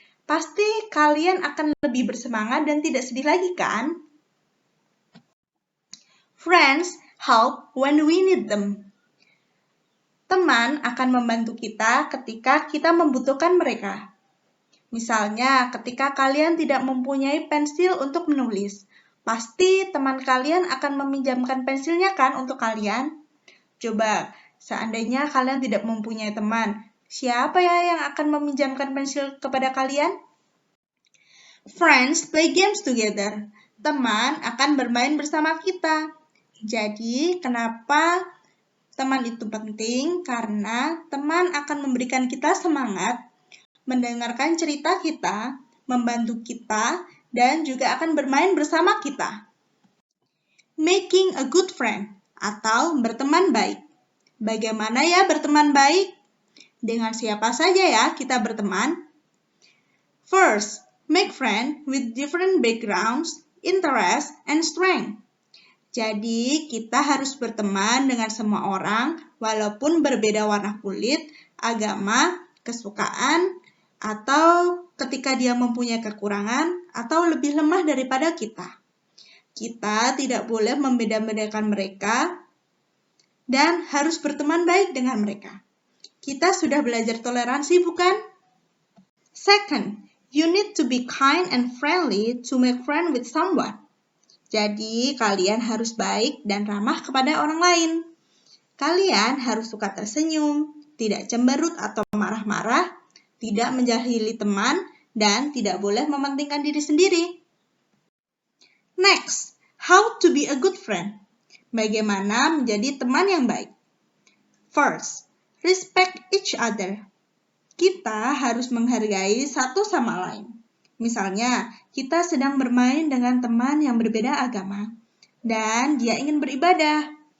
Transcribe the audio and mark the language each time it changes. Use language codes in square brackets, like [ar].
[id] Pasti kalian akan lebih bersemangat dan tidak sedih lagi, kan? [en] Friends help when we need them. [id] Teman akan membantu kita ketika kita membutuhkan mereka. Misalnya, ketika kalian tidak mempunyai pensil untuk menulis, pasti teman kalian akan meminjamkan pensilnya kan untuk kalian? Coba, seandainya kalian tidak mempunyai teman, siapa ya yang akan meminjamkan pensil kepada kalian? [en] Friends play games together. [id] Teman akan bermain bersama kita. Jadi, kenapa teman itu penting? Karena teman akan memberikan kita semangat, mendengarkan cerita kita, membantu kita, dan juga akan bermain bersama kita. [en] Making a good friend [id] atau berteman baik. Bagaimana ya berteman baik? Dengan siapa saja ya kita berteman? [en] First, make friends with different backgrounds, interests, and strengths. [id] Jadi, kita harus berteman dengan semua orang walaupun berbeda warna kulit, agama, kesukaan, atau ketika dia mempunyai kekurangan atau lebih lemah daripada kita. Kita tidak boleh membeda-bedakan mereka dan harus berteman baik dengan mereka. Kita sudah belajar toleransi, bukan? [en] Second, you need to be kind and friendly to make friends with someone. [id] Jadi, kalian harus baik dan ramah kepada orang lain. Kalian harus suka tersenyum, tidak cemberut atau marah-marah, tidak menjahili teman, dan tidak boleh mementingkan diri sendiri. [en] Next, how to be a good friend. [id] Bagaimana menjadi teman yang baik? [en] First, respect each other. [id] Kita harus menghargai satu sama lain. Misalnya, kita sedang bermain dengan teman yang berbeda agama, dan dia ingin beribadah.